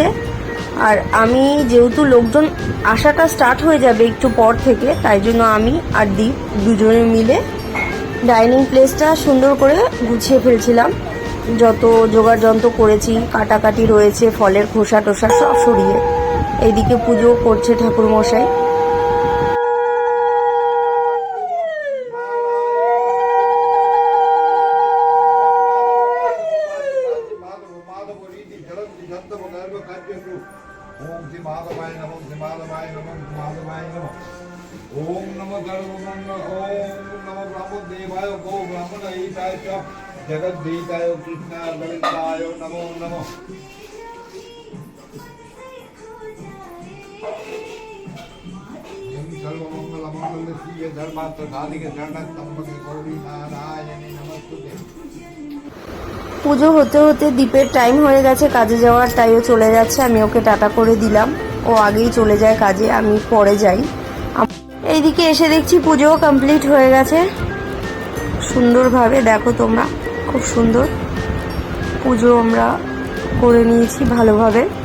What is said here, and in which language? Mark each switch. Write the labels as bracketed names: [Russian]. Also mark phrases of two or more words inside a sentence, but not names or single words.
[Bangla] আর আমি যেহেতু লোকজন আসাটা স্টার্ট হয়ে যাবে একটু পর থেকে, তাই জন্য আমি আর দীপ দুজনে মিলে ডাইনিং প্লেসটা সুন্দর করে গুছিয়ে ফেলছিলাম। যত জোগাড় যন্ত্র করেছি, কাটাকাটি রয়েছে, ফলের খোসা টোসা সব সরিয়ে। এইদিকে পুজো করছে ঠাকুরমশাই। [Sanskrit] ओम श्री माधवाय नमः, श्री माधवाय नमः, माधवाय नमः। ओम नमः सर्वमंगल, ओम नमः ब्रह्मदेवाय, गो ब्राह्मण हिताय च जगद्दीताय कृष्णाय गोविंदाय नमो नमः। सर्वमंगल मंगल शिवे धर्मार्थ साधिके शरणं त्र्यंबके गौरी नारायणी नमस्ते। [Bangla] পুজো হতে হতে দীপের টাইম হয়ে গেছে কাজে যাওয়ার, তাইও চলে যাচ্ছে। আমি ওকে টাটা করে দিলাম। ও আগেই চলে যায় কাজে, আমি পরে যাই। এইদিকে এসে দেখছি পুজোও কমপ্লিট হয়ে গেছে সুন্দরভাবে। দেখো তোমরা, খুব সুন্দর পুজো আমরা করে নিয়েছি ভালোভাবে।